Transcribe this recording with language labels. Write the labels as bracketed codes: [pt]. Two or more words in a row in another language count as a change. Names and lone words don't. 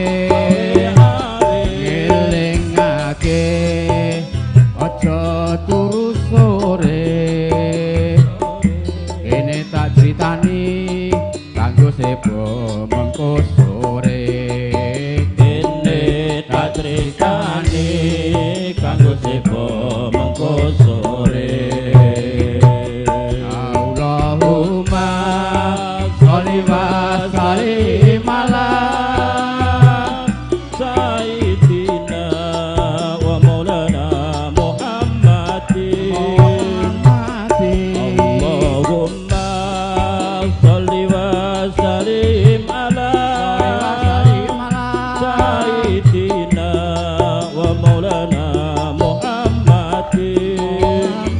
[jv] Ngelingake aja turu sore, kene tak critani kanggo sebo mengko sore. Kene tak critani kanggo sebo mengko sore. [ar] اللهم صل وسلم على سيدنا ومولانا محمد. اللهم صل وسلم على سيدنا ومولانا محمد.